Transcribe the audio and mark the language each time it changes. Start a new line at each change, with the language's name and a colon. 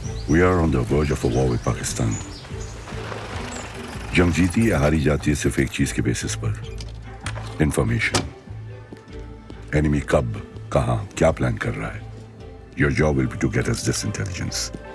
English: We are on the verge of a war with Pakistan.
Hindi: जंग जीती या हारी जाती है सिर्फ एक चीज के बेसिस पर, इंफॉर्मेशन. एनिमी कब, कहां, क्या प्लान कर रहा है.
English: Your job will be to get us this intelligence.